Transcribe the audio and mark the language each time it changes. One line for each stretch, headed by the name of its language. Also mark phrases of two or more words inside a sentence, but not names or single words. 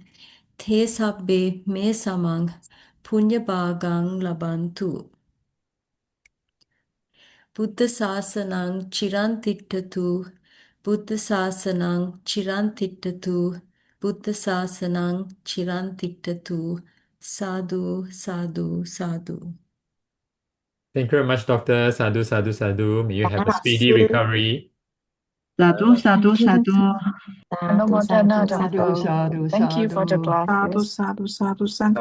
Pali: Te sabbe me samang punya bhagang labantu. Buddha Sāsanang Chirantittatu, Buddha Sāsanang Chirantittatu, Buddha Sāsanang Chirantittatu, Sadhu, Sadhu, Sadhu.
English: Thank you very much, Doctor.
Pali: Sadhu, sadhu, sadhu.
English: May you have a speedy recovery.
Pali: Sadhu, sadhu, sadhu. Anumodana, Sadhu,
English: Doctor.
Pali: sadhu,
English: Thank you for the
Pali: sadhu.
English: class.
Pali: Sadhu, sadhu, sadhu.
English: Thank you.